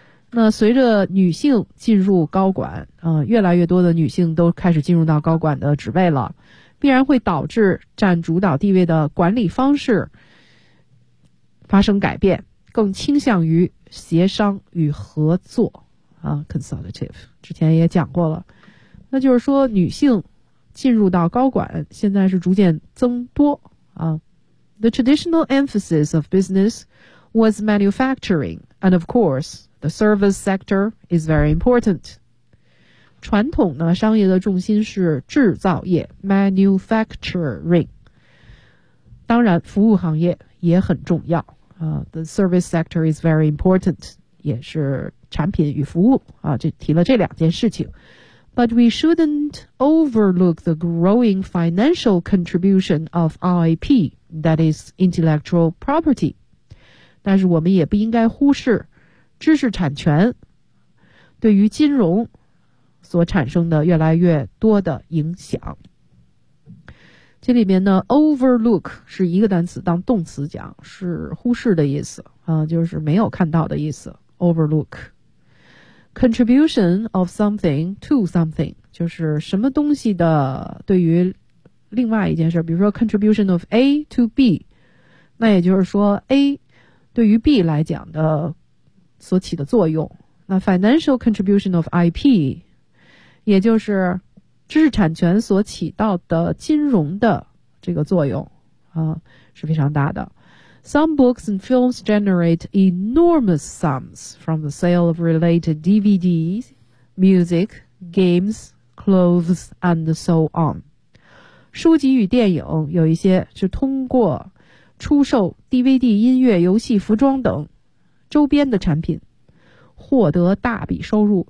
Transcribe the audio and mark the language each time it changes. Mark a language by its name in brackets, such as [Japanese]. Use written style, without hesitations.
[Chinese] 那随着女性进入高管越来越多的女性都开始进入到高管的职位了，必然会导致占主导地位的管理方式发生改变，更倾向于协商与合作啊 consultative, 之前也讲过了。那就是说女性进入到高管现在是逐渐增多啊。 [English] The traditional emphasis of business was manufacturing, and of course,The service sector is very important. [Chinese] 传统呢，商业的重心是制造业 manufacturing. 当然服务行业也很重要。 [English] The service sector is very important. [Chinese] 也是产品与服务啊，就提了这两件事情。 [English] But we shouldn't overlook the growing financial contribution of IP, that is intellectual property. [Chinese] 但是我们也不应该忽视知识产权对于金融所产生的越来越多的影响。这里面呢 overlook 是一个单词，当动词讲是忽视的意思就是没有看到的意思 [English] overlook contribution of something to something [Chinese] 就是什么东西的对于另外一件事，比如说 [English] contribution of A to B, [Chinese] 那也就是说 A 对于 B 来讲的所起的作用。那 [English] financial contribution of IP [Chinese] 也就是知识产权所起到的金融的这个作用是非常大的。 [English] Some books and films generate enormous sums from the sale of related DVDs, music, games, clothes, and so on. [Chinese] 书籍与电影有一些是通过出售 DVD 音乐、游戏、服装等周边的产品获得大笔收入。